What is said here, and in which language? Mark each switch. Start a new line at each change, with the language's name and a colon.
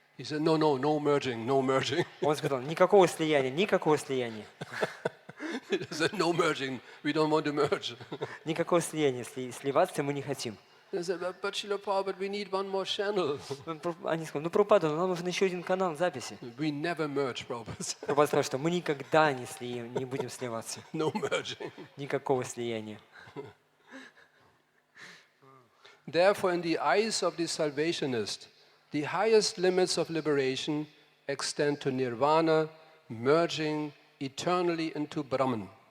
English: He said, no merging, no merging.
Russian: Он сказал, никакого слияния, никакого слияния.
English: He said, no merging, we don't want to merge.
Russian: Никакого слияния, сливаться мы не хотим.
English: He said, but Srila Prabhupada, we need one more channel.
Russian: Они сказали, Прабхупада, нам нужен еще один канал записи.
English: We never merge, Prabhupada.
Russian: Прабхупада сказал, что мы никогда не будем сливаться.
English: No merging.
Russian: Никакого слияния.
English: Therefore, in the eyes of the salvationist, the highest limits of liberation extend to nirvana, merging eternally into Brahman.